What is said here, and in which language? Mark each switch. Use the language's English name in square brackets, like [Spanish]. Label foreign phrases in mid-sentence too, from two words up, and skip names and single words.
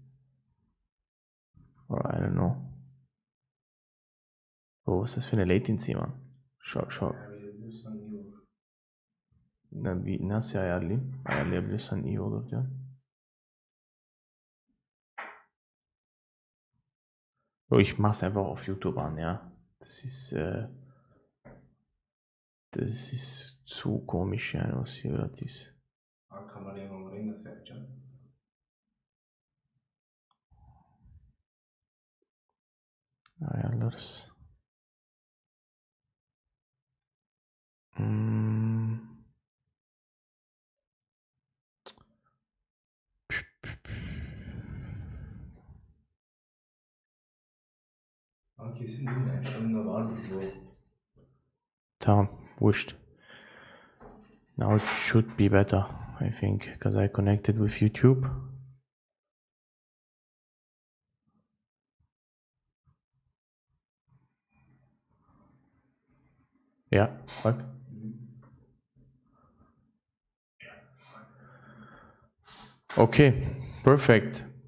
[English] Or I don't know. [German] Oh, was das für eine Latency, man? [Turkish] Şok. Ayarlayabiliyorsan iyi olur. Nasıl ayarlayayım? Ayarlayabilirsen iyi olur diyor. [German] Oh, ich mach's einfach auf YouTube an, ja. Das ist zu komisch, yani, was hier gerade ist. [Turkish] Kamerayı nasıl yapacağım? Ayarlarız. Ama kesin değil mi? Önünde vardır bu. Tamam, wurscht. [English] Now it should be better, I think, because I connected with YouTube. Yeah, bak. Okay, perfect.